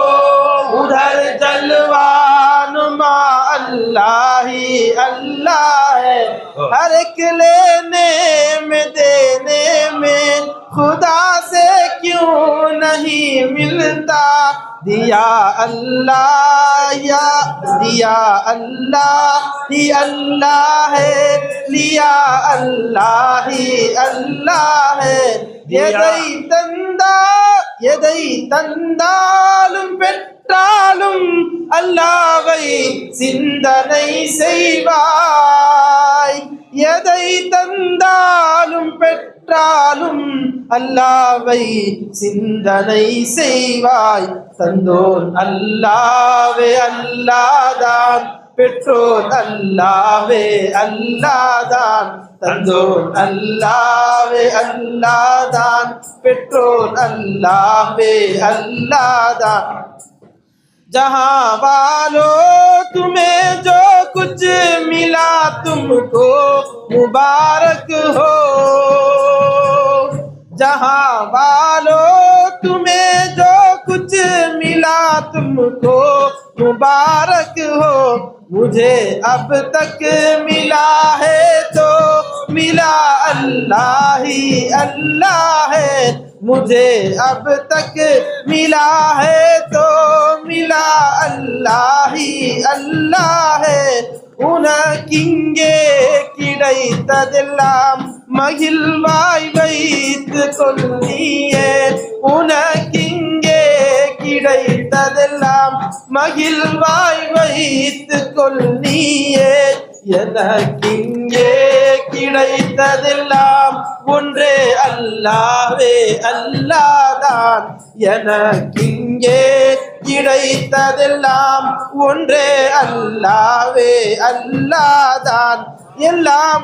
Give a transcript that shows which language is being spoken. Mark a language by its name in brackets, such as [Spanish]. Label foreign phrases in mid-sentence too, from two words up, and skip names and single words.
[Hindi] उधर जलवानुमा अल्लाह ही अल्लाह है हर एक लेने में देने में खुदा से क्यों नहीं मिलता दिया अल्लाह या दिया अल्लाह ही अल्लाह है लिया अल्लाह ही अल्लाह है [Tamil] எதை தந்தாலும் பெற்றாலும் அல்லாஹ்வை சிந்தனை செய்வாய் எதை தந்தாலும் பெற்றாலும் அல்லாஹ்வை சிந்தனை செய்வாய் தந்தோன் அல்லாஹ்வே அல்லாஹ்தான் பெற்றோர் அல்லாஹ்வே அல்லாஹ்தான் தந்தோன் அல்லாஹ்வே அல்லாஹ்தான் பெற்றோர் அல்லாஹ்வே [Hindi] अल्लाह जहां वालों तुम्हें जो कुछ मिला तुमको मुबारक हो जहां वालों तुम्हें जो कुछ मिला तुमको मुबारक हो मुझे अब तक मिला है तो मिला अल्लाह ही अल्लाह है मुझे अब तक मिला है तो मिला अल्लाह ही अल्लाह है [Tamil] உனக்கிங்கே கிடைத்ததெல்லாம் மகிழ்வாய் வைத்துக் கொள்ளியே உனக்கிங்கே கிடைத்ததெல்லாம் மகிழ்வாய் வைத்துக் கொள்ளியே எனக்கிங்கே கிடைத்ததெல்லாம் ஒன்றே அல்லாஹ்வே அல்லாஹ்தான் எனக்கிங்கே கிடைத்ததெல்லாம் ஒன்றே அல்லாஹ்வே அல்லாஹ்தான் எல்லாம்